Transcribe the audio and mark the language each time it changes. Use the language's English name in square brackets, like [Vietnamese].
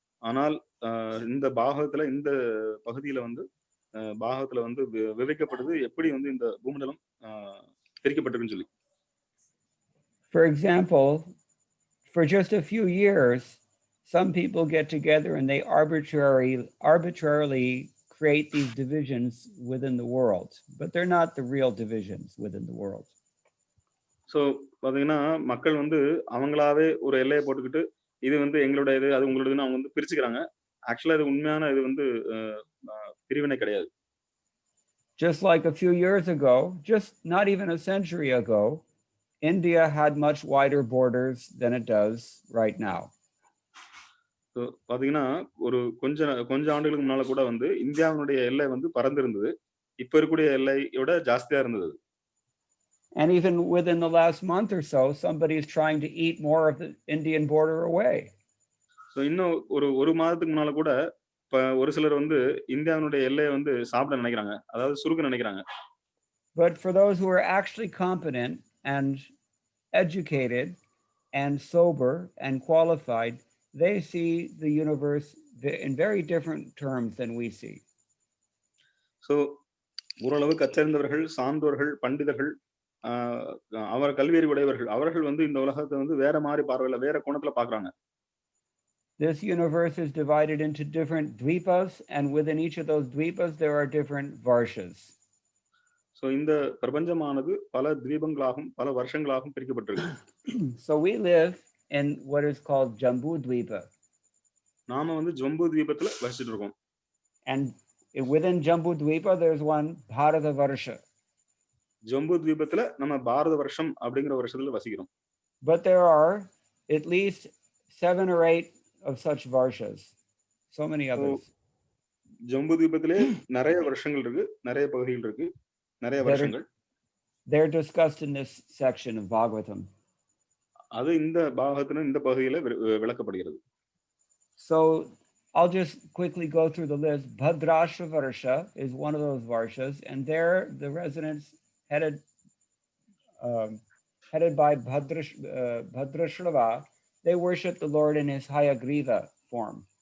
[Tamil] ஆனால் இந்த பாகவத்துல இந்த பகுதியில பாகவத்துல விவரிக்கப்படுது எப்படி இந்த பூமண்டலம் பிரிக்கப்பட்டிருக்குன்னு சொல்லி. [English] For example, for just a few years, some people get together and they arbitrarily create these divisions within the world, but they're not the real divisions within the world. [Tamil] So, பாத்தீங்கன்னா மக்கள் அவங்களாவே ஒரு எல்லையை போட்டுக்கிட்டு இது எங்களுடைய இது அது உங்களுடையதுன்னு அவங்க பிரிச்சுக்கிறாங்க. ஆக்சுவலா இது உண்மையான இது பிரிவினை கிடையாது. [English] Just like a few years ago, just not even a century ago, India had much wider borders than it does right now. [Tamil] So, பாத்தீங்கன்னா ஒரு கொஞ்ச ஆண்டுகளுக்கு முன்னால கூட இந்தியாவுடைய எல்லை பறந்திருந்தது. இப்ப இருக்கக்கூடிய எல்லையோட ஜாஸ்தியா இருந்தது. [English] And even within the last month or so, somebody is trying to eat more of the Indian border away. [Tamil] So, இன்னும் ஒரு மாதத்துக்கு முன்னால கூட ஒரு சிலர் இந்தியாவுடைய எல்லையை சாப்பிட நினைக்கிறாங்க, அதாவது சுருக்க நினைக்கிறாங்க. [English] But for those who are actually competent and educated and sober and qualified, they see the universe in very different terms than we see. [Tamil] So, ஓரளவு கற்றறிந்தவர்கள், சான்றோர்கள், பண்டிதர்கள், அவர் கல்வியறிவு உடையவர்கள், அவர்கள் இந்த உலகத்தை வேற மாதிரி பார்வையில வேற கோணத்துல பாக்குறாங்க. [English] This universe is divided into different dvipas, and within each of those dvipas there are different varshas. [Tamil] So, இந்த பிரபஞ்சமானது பல தீபங்களாகவும் பல வருஷங்களாகவும் பிரிக்கப்பட்டிருக்கு. [English] So we live in what is called Jambudvipa. [Tamil] நாம ஜம்புத்வீபத்துல வசிச்சிட்டு இருக்கோம். [English] And within Jambudvipa there's one Bharatavarsha. [Tamil] Jambu தீபத்துல நம்ம பாரத வருஷம் அப்படிங்கிற வருஷத்துல வசிக்கிறோம். [English] But there are at least 7 or 8 of such varshas. So many others. [Tamil] Jambu தீபத்திலே நிறைய வருஷங்கள் இருக்கு, நிறைய பகுதிகள் இருக்கு, நிறைய வருஷங்கள். [English] They're discussed in this section of Bhagavatam. [Tamil] அது இந்த பாகத்துல இந்த பகுதியில விளக்கப்படுகிறது. [English] So I'll just quickly go through the list. Bhadrashra Varsha is one of those varshas, and there the residents headed by Bhadrashrava, they worship the Lord in his Hayagriva form.